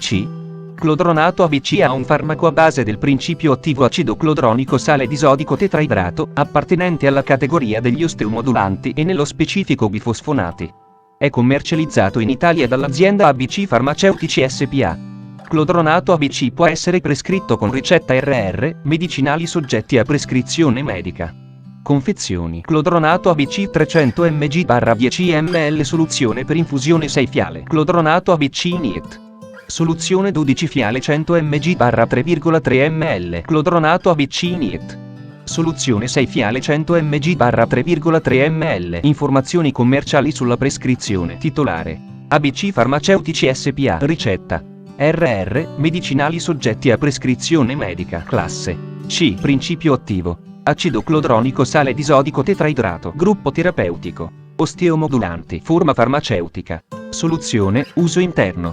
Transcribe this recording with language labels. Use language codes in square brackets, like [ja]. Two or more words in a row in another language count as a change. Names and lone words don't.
[it] Clodronato ABC ha un farmaco a base del principio attivo acido clodronico sale disodico tetraidrato, appartenente alla categoria degli osteomodulanti e nello specifico bifosfonati. È commercializzato in Italia dall'azienda ABC Farmaceutici SPA. Clodronato ABC può essere prescritto con ricetta RR, medicinali soggetti a prescrizione medica. Confezioni. Clodronato ABC 300 mg/10 ml soluzione per infusione 6 fiale. Clodronato ABC Init. Soluzione 12 fiale 100 mg/3,3 ml. Clodronato ABC Init. Soluzione 6 fiale 100 mg/3,3 ml. Informazioni commerciali sulla prescrizione. Titolare: ABC Farmaceutici SPA. Ricetta: RR, medicinali soggetti a prescrizione medica. Classe C. Principio attivo: acido clodronico sale disodico tetraidrato. Gruppo terapeutico: osteomodulanti. Forma farmaceutica: soluzione, uso interno.